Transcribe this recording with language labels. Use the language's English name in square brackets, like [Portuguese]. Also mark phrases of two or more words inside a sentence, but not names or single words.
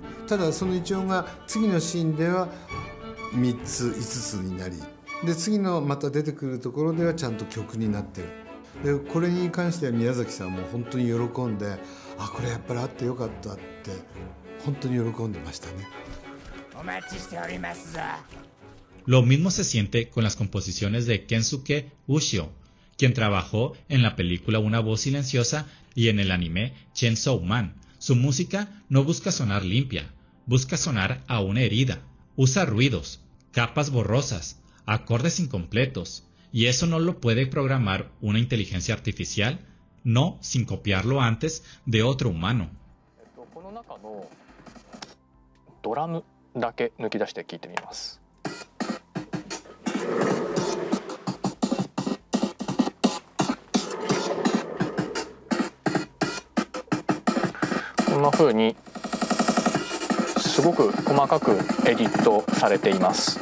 [Japanese] ただその一音が次のシーンでは3つ5つになり、で次のまた出てくるところではちゃんと曲になってる。でこれに関しては宮崎さんも本当に喜んで、あ、これやっぱりあってよかったって本当に喜んでましたね。お待ちしておりますぞ。 [Spanish] Lo mismo se siente con las composiciones de Kensuke Ushio, quien trabajó en la película Una voz silenciosa y en el anime Chainsaw Man. Su música no busca sonar limpia, busca sonar a una herida. Usa ruidos, capas borrosas, acordes incompletos, y eso no lo puede programar una inteligencia artificial, no sin copiarlo antes de otro humano. [Japanese] この中のドラムだけ抜き出して聞いてみます。こんな風にすごく細かくエディットされています。